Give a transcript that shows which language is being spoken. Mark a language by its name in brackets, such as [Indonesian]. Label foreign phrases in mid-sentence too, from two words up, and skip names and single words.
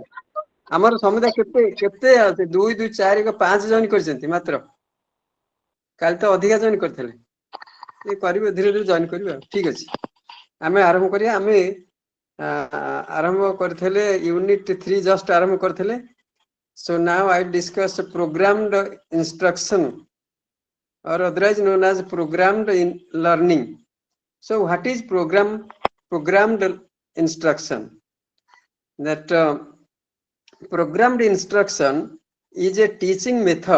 [Odia] ଆମର ସମୁଦାୟ କେତେ କେତେ 2 2 4 5 ଜଏନ୍ କରିଛନ୍ତି ମାତ୍ର। କାଲି ତ ଅଧିକା ଜଏନ୍ କରିଥିଲେ। କରିବେ ଧୀରେ ଧୀରେ ଜଏନ୍ କରିବେ ଆଉ। ଠିକ ଅଛି, ଆମେ ଆରମ୍ଭ କରିବା। ଆମେ ଆରମ୍ଭ କରିଥିଲେ ୟୁନିଟ୍ 3 ଜଷ୍ଟ ଆରମ୍ଭ କରିଥିଲେ। [English] So now I discuss programmed instruction, or otherwise known as programmed learning. So what is programmed instruction? That programmed instruction is a teaching method.